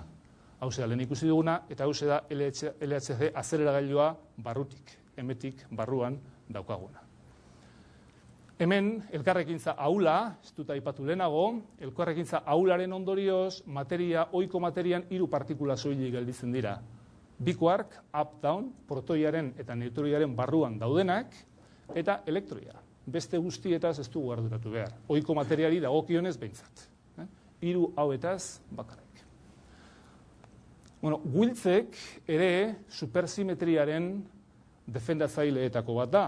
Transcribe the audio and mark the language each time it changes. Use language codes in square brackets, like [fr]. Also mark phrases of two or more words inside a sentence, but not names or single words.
[eu] Hau da lehen ikusi duguna, eta hau da LHC azeleragailua barrutik, hemetik barruan daukaguna. Hemen, elkarrekintza ahula, ez dut aipatu lehenago, elkarrekintza ahularen ondorioz, ohiko materian 3 partikula soilik gelditzen dira. Bi quark, up-down, protoiaren eta neutroiaren barruan daudenak, eta elektroia. Beste guztietaz ez dugu arduratu behar. Ohiko materiari dagokionez behintzat. 3 hauetaz bakarrik. Wiltzek ere supersimetriaren defendatzaileetako bat da.